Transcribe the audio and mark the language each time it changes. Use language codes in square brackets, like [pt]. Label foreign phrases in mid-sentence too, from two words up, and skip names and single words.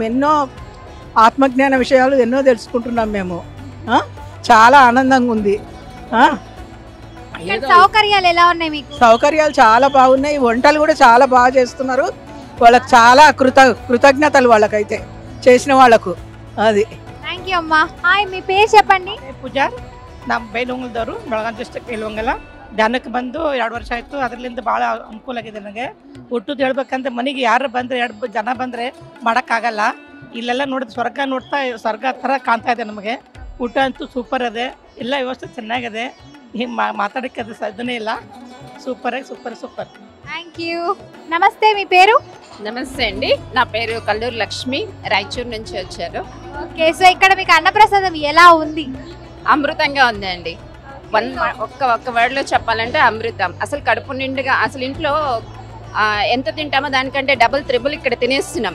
[te] ఎన్నో ఆత్మజ్ఞాన విషయాలు ఎన్నో తెలుసుకుంటున్నాం మేము. చాలా ఆనందంగా ఉంది. సౌకర్యాలు ఎలా ఉన్నాయి మీకు? సౌకర్యాలు చాలా బాగున్నాయి. వంటలు కూడా చాలా బాగా చేస్తున్నారు. వాళ్ళకి చాలా కృతజ్ఞతలు వాళ్ళకైతే చేసిన వాళ్ళకు. అది [en] thank you [kn] ಅಮ್ಮ. ಹಾಯ್, [te] మీ పేరు చెప్పండి? [kn] ಪೂಜಾರ್. ನಮ್ಮ ಬೈಲಹೊಂಗಲದವರು, ಬೆಳಗಾವಿ ಡಿಸ್ಟ್ರಿಕ್ಟ್ ಬೈಲಹೊಂಗಲ. ಧ್ಯಾನಕ್ಕೆ ಬಂದು 2 ವರ್ಷ ಆಯಿತು. ಅದರಿಂದ ಭಾಳ ಅನುಕೂಲ ಆಗಿದೆ ನನಗೆ. ಹುಟ್ಟುದು ಹೇಳ್ಬೇಕಂದ್ರೆ ಮನೆಗೆ ಯಾರು ಬಂದರೆ 2 ಜನ ಬಂದರೆ ಮಾಡೋಕ್ಕಾಗಲ್ಲ. ಇಲ್ಲೆಲ್ಲ ನೋಡಿದ್ರೆ ಸ್ವರ್ಗ ನೋಡ್ತಾ ಸ್ವರ್ಗ ಥರ ಕಾಣ್ತಾ ಇದೆ ನಮಗೆ. ಊಟ ಅಂತೂ ಸೂಪರ್ ಇದೆ, ಎಲ್ಲ ವ್ಯವಸ್ಥೆ ಚೆನ್ನಾಗಿದೆ. ಮಾತಾಡೋಕ್ಕೆ ಅದು ಸಾಧ್ಯನೇ ಇಲ್ಲ. ಸೂಪರ್. [en] thank you. [te] నమస్తే, మీ పేరు? నమస్తే అండి, నా పేరు కల్లూరు లక్ష్మి, రాయచూరు నుంచి వచ్చారు. [en] okay so [te] ఇక్కడ మీకు అన్నప్రసాదం ఎలా ఉంది? అమృతంగా ఉందండి. ఒక్క వర్డ్లో చెప్పాలంటే అమృతం. అసలు కడుపు నిండుగా, అసలు ఇంట్లో ఎంత తింటామో దానికంటే [en] double triple [te] ఇక్కడ తినేస్తున్నాం.